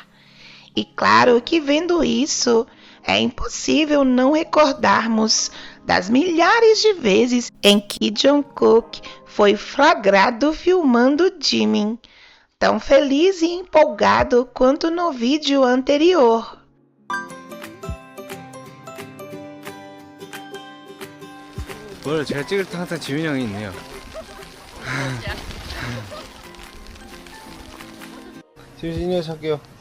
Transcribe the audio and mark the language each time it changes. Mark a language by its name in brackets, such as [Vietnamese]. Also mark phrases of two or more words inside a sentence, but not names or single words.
[Portuguese] E claro que vendo isso, é impossível não recordarmos das milhares de vezes em que Jungkook foi flagrado filmando Jimin, tão feliz e empolgado quanto no vídeo anterior. [Korean] 원래 제가 찍을 때 항상 지훈이 형이 있네요. 지훈 씨 인형 찾게요.